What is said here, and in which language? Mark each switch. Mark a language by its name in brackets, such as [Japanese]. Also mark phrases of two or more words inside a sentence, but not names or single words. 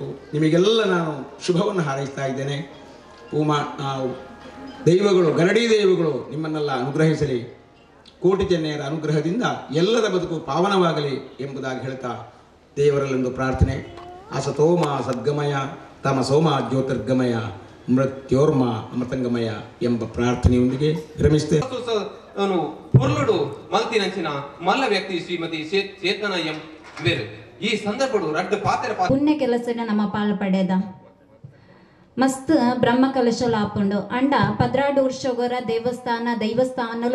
[Kannada] ನಿಮಗೆಲ್ಲ ನಾನು ಶುಭವನ್ನು ಹಾರೈಸ್ತಾ ಇದ್ದೇನೆ. ದೈವಗಳು, ಗರಡಿ ದೈವಗಳು ನಿಮ್ಮನ್ನೆಲ್ಲ ಅನುಗ್ರಹಿಸಲಿ. ಕೋಟಿ ಚೆನ್ನೆಯರ ಅನುಗ್ರಹದಿಂದ ಎಲ್ಲರ ಬದುಕು ಪಾವನವಾಗಲಿ ಎಂಬುದಾಗಿ ಹೇಳ್ತಾ ದೇವರಲ್ಲೊಂದು ಪ್ರಾರ್ಥನೆ. [Sanskrit] ಅಸತೋಮ ಸದ್ಗಮಯ ತಮಸೋಮ ಜ್ಯೋತಿರ್ಗಮಯ ಮೃತ್ಯೋರ್ಮ ಅಮೃತಂಗಮಯ [Kannada] ಎಂಬ ಪ್ರಾರ್ಥನೆಯೊಂದಿಗೆ ವಿರಮಿಸ್ತೇನೆ. [Tulu] ಪೊರ್ಲುಡು ಮಲ್ತಿನಂಚಿನ ಮಲ್ಲ ವ್ಯಕ್ತಿ ಶ್ರೀಮತಿ ಚೇತನ ಎಂ ಬೇರು ಈ ಸಂದರ್ಭಡು ರಡ್ಡು ಪಾತ್ರ ಪುಣ್ಯ ಕೆಲಸನ ನಮ್ಮ ಪಾಲ್ ಪಡೆದ ಮಸ್ತ್ ಬ್ರಹ್ಮ ಕಲಶ ಆಪುಂಡು ಅಂಡ 12 ವರ್ಷಗೊರ ದೈವಸ್ಥಾನలో